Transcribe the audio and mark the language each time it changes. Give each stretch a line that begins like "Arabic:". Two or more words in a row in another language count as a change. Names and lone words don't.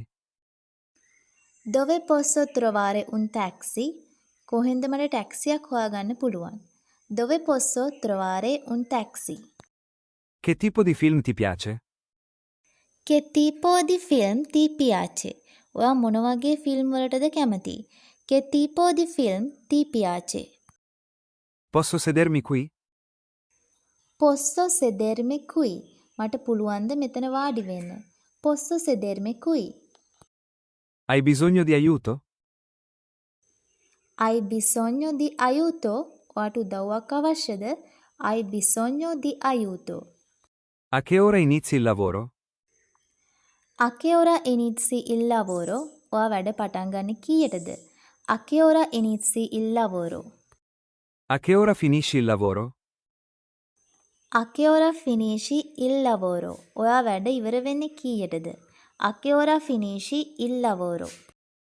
Italian: Dove posso trovare un taxi?
Sinhala: කොහෙන්ද මට ටැක්සියක් හොයාගන්න පුළුවන්?
Italian: Dove posso trovare un taxi? Che tipo di film ti piace? Che tipo di film ti piace?
Sinhala: ඔයා මොන වගේ ෆිල්ම් වලටද කැමති?
Italian: Che tipo di film ti piace? Posso sedermi qui? Posso sedermi qui?
Sinhala: මට පුළුවන්ද මෙතන වාඩි වෙන්න?
Italian: Posso sedermi qui? Hai bisogno di aiuto? Hai bisogno di aiuto?
Sinhala: ඔයාට උදව්වක් අවශ්‍යද?
Italian: Hai bisogno di aiuto? A che ora inizi il lavoro? A che ora inizi il lavoro?
Sinhala: ඔයා වැඩ පටන් ගන්න කීයටද?
Italian: A che ora inizi il lavoro? A che ora finisci il lavoro? A che ora finisci il lavoro?
Sinhala: ඔයා වැඩ ඉවර වෙන්නේ කීයටද?
Italian: A che ora finisci il lavoro?